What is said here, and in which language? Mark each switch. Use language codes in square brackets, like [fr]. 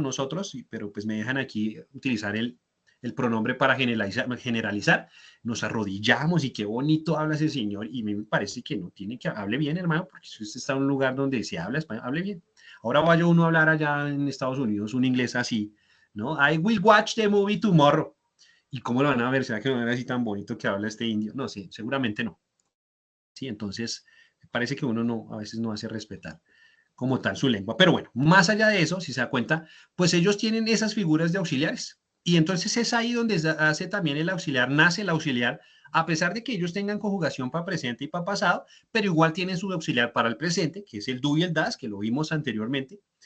[es] Nosotros, pero pues me dejan aquí utilizar el pronombre para generalizar, nos arrodillamos y qué bonito habla ese señor, y me parece que no tiene que hable bien, hermano, porque si usted está en un lugar donde se habla español, hable bien. Ahora vaya uno a hablar allá en Estados Unidos un inglés así, ¿no? [en] I will watch the movie tomorrow. [es] ¿Y cómo lo van a ver? ¿Será que no era así tan bonito que habla este indio? No, sí, seguramente no. Sí, entonces parece que uno no, a veces no hace respetar como tal su lengua. Pero bueno, más allá de eso, si se da cuenta, pues ellos tienen esas figuras de auxiliares. Y entonces es ahí donde hace también el auxiliar, nace el auxiliar, a pesar de que ellos tengan conjugación para presente y para pasado, pero igual tienen su auxiliar para el presente, que es el do y el das, que lo vimos anteriormente.